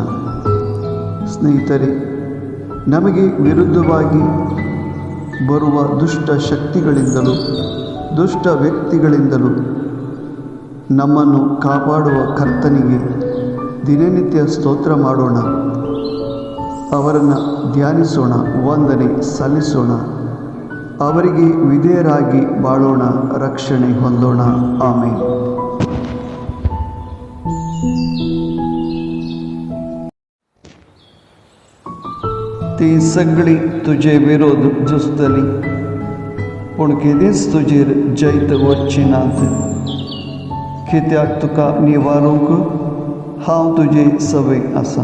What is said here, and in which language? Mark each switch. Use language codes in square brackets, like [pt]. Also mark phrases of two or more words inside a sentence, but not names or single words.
[kn] ಸ್ನೇಹಿತರೆ, ನಮಗೆ ವಿರುದ್ಧವಾಗಿ ಬರುವ ದುಷ್ಟ ಶಕ್ತಿಗಳಿಂದಲೂ ದುಷ್ಟ ವ್ಯಕ್ತಿಗಳಿಂದಲೂ ನಮ್ಮನ್ನು ಕಾಪಾಡುವ ಕರ್ತನಿಗೆ ದಿನನಿತ್ಯ ಸ್ತೋತ್ರ ಮಾಡೋಣ, ಅವರನ್ನು ಧ್ಯಾನಿಸೋಣ, ವಂದನೆ ಸಲ್ಲಿಸೋಣ, ಅವರಿಗೆ ವಿಧೇಯರಾಗಿ ಬಾಳೋಣ, ರಕ್ಷಣೆ ಹೊಂದೋಣ. ಆಮೆನ್. [kok] ते सगळी तुझे विरोध जुस्तली, पूण केदींच तुजेर जैत वचची नात. कित्याक तुका निवारूंक हांव तुजे सवे आसा.